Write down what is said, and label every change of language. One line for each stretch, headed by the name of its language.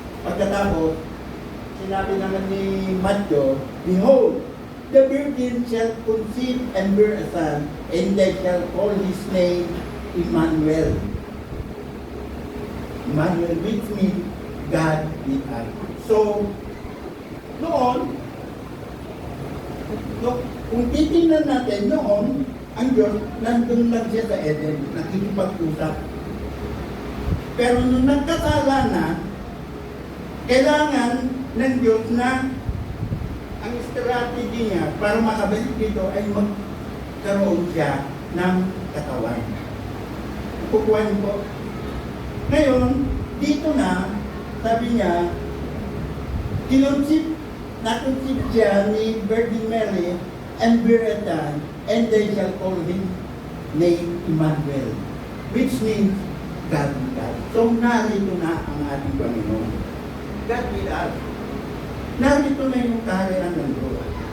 Filipino: Pagkatapos, sinabi naman ni
English: Matthew, behold, the virgin shall conceive and bear a son, and they shall call his name Emmanuel. Emmanuel, which means God with us.
Filipino: So, noon, kung titingnan natin noon, ang Diyos, nandun lang siya sa Eden, nakikipag-usap. Pero nung nagkasala na, kailangan ng Diyos na ang strategy niya para makabalik dito ay magkaroon siya ng katawan. Kukuha niyo po. Ngayon, dito na, sabi niya, nakonsip siya ni
English: Virgin Mary and Beretan, and they shall call him name Emmanuel, which means God with us.
Filipino: So, narito na ang ating Panginoon.
English: God with us.
Filipino: Narito na yung kaharian ng Diyos.